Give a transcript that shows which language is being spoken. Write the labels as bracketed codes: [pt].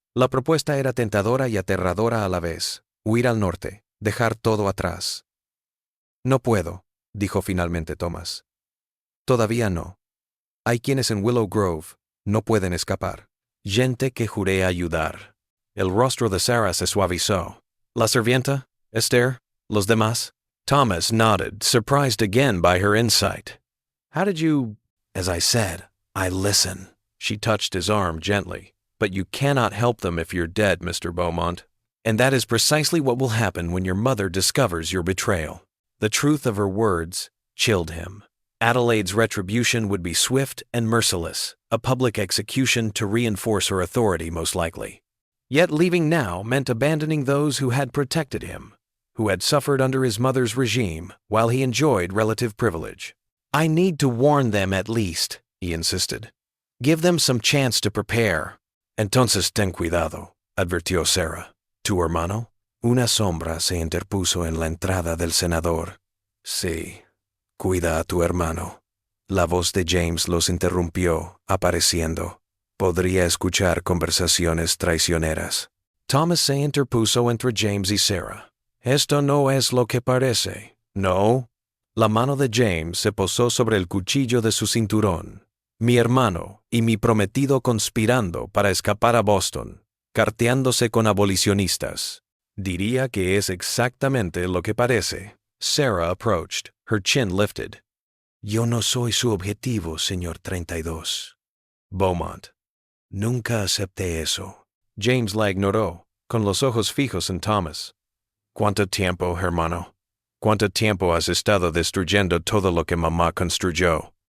[es] La propuesta era tentadora y aterradora a la vez. Huir al norte, dejar todo atrás. No puedo, dijo finalmente Thomas. Todavía no. Hay quienes en Willow Grove no pueden escapar. Gente que juré ayudar. El rostro de Sarah se suavizó. ¿La sirvienta? ¿Esther? ¿Los demás? [en] Thomas nodded, surprised again by her insight. How did you— As I said, I listen. She touched his arm gently. But you cannot help them if you're dead, Mr. Beaumont. And that is precisely what will happen when your mother discovers your betrayal. The truth of her words chilled him. Adelaide's retribution would be swift and merciless, a public execution to reinforce her authority most likely. Yet leaving now meant abandoning those who had protected him, who had suffered under his mother's regime while he enjoyed relative privilege. I need to warn them at least, he insisted. Give them some chance to prepare. [es] Entonces ten cuidado, advirtió Sarah. ¿Tu hermano? Una sombra se interpuso en la entrada del senador. Sí, cuida a tu hermano. La voz de James los interrumpió, apareciendo. Podría escuchar conversaciones traicioneras. Thomas se interpuso entre James y Sarah. Esto no es lo que parece. No. La mano de James se posó sobre el cuchillo de su cinturón. Mi hermano y mi prometido conspirando para escapar a Boston, carteándose con abolicionistas. Diría que es exactamente lo que parece. [en] Sarah approached, her chin lifted. [es] Yo no soy su objetivo, señor 32. Beaumont. Nunca acepté eso. James la ignoró, con los ojos fijos en Thomas. ¿Cuánto tiempo, hermano? ¿Cuánto tiempo has estado destruyendo todo lo que mamá construyó?